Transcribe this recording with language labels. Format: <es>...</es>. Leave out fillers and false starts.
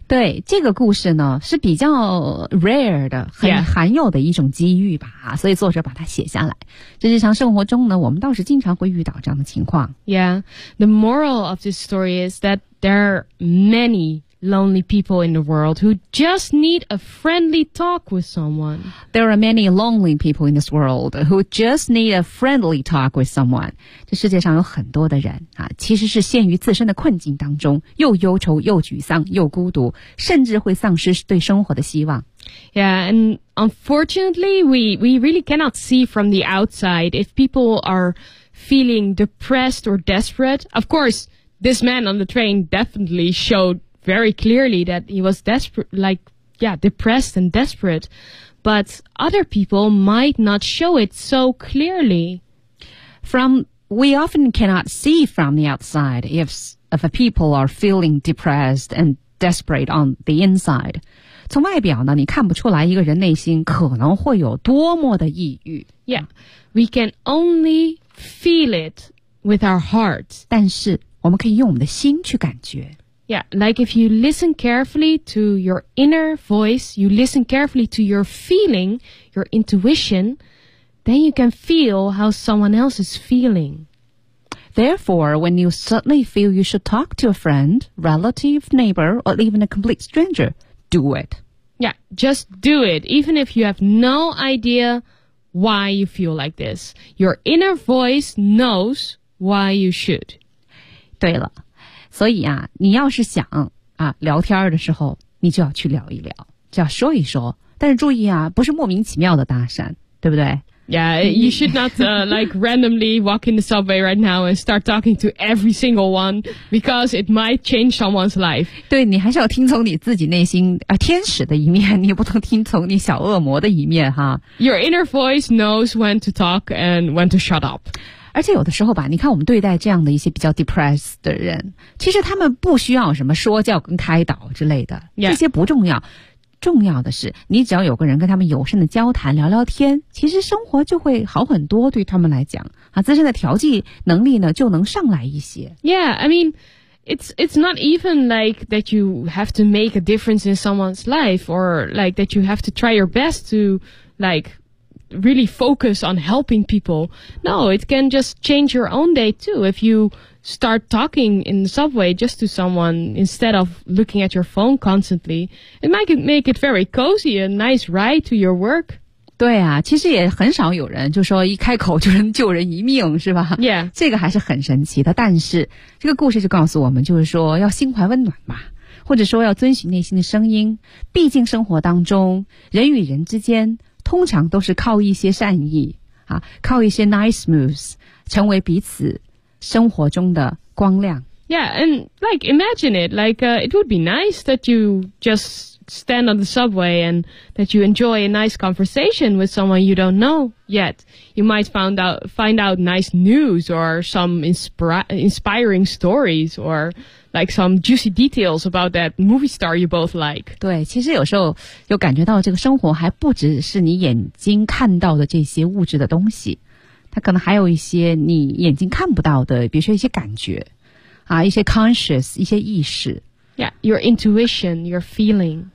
<zh>对，这个故事呢是比较 rare 的，很罕有的一种机遇吧、</zh> <en>yeah.</en> <zh>所以作者把它写下来。在日常生活中呢，我们倒是经常会遇到这样的情况。</zh> <en>Yeah, the moral of this story is that there are many lonely people in the world who just need a friendly talk with someone. There are many lonely people in this world who just need a friendly talk with someone.</en> <zh>这世界上有很多的人啊，其实是陷于自身的困境当中，又忧愁又沮丧又孤独，甚至会丧失对生活的希望。</zh> <en>Yeah, and unfortunately, we really cannot see from the outside if people are feeling depressed or desperate. Of course, this man on the train definitely showed very clearly that he was desperate, like, yeah, depressed and desperate. But other people might not show it so clearly. We often cannot see from the outside if a people are feeling depressed and desperate on the inside.</en> <zh>从外表呢，你看不出来一个人内心可能会有多么的抑郁。</zh> <en>Yeah, we can only feel it with our hearts.</en> <zh>但是我们可以用我们的心去感觉。</zh> <en>Yeah, like if you listen carefully to your inner voice, you listen carefully to your feeling, your intuition, then you can feel how someone else is feeling. Therefore, when you suddenly feel you should talk to a friend, relative, neighbor, or even a complete stranger, do it. Yeah, just do it, even if you have no idea why you feel like this. Your inner voice knows why you should.</en> <zh>对了。所以啊，你要是想啊聊天的时候，你就要去聊一聊，就要说一说。但是注意啊，不是莫名其妙的搭讪，对不对</zh> <en>？Yeah, you should not like randomly walk in the subway right now and start talking to every single one because it might change someone's life.</en> <zh>对，你还是要听从你自己内心啊天使的一面，你也不能听从你小恶魔的一面哈。</zh> <en>Your inner voice knows when to talk and when to shut up.</en> <zh>而且有的时候吧，你看我们对待这样的一些比较 depressed 的人，其实他们不需要什么说教跟开导之类的、 yeah. 这些不重要，重要的是你只要有个人跟他们友善的交谈聊聊天，其实生活就会好很多，对他们来讲啊，自身的调剂能力呢就能上来一些。</zh> <en>Yeah, I mean it's not even like that you have to make a difference in someone's life or like that you have to try your best to likeReally focus on helping people. No, it can just change your own day too. If you start talking in the subway just to someone instead of looking at your phone constantly, it might make it very cozy, a nice ride to your work.</en> <zh>对啊，其实也很少有人就说一开口就能救人一命，是吧</zh> <en>？Yeah,</en> <zh>这个还是很神奇的。但是这个故事就告诉我们，就是说要心怀温暖吧。或者说要遵循内心的声音，毕竟生活当中人与人之间通常都是靠一些善意啊，靠一些 nice moves 成为彼此生活中的光亮。</zh> <en>Yeah, and like, imagine it. Like, it would be nice that you just stand on the subway and that you enjoy a nice conversation with someone you don't know yet. You might find out nice news or some inspiring stories or like some juicy details about that movie star you both like.</en> <zh>对，其实有时候又感觉到这个生活还不只是你眼睛看到的这些物质的东西，它可能还有一些你眼睛看不到的，比如说一些感觉。啊，一些 conscious，一些意识。</zh> <en>Yeah, your intuition, your feeling.</en>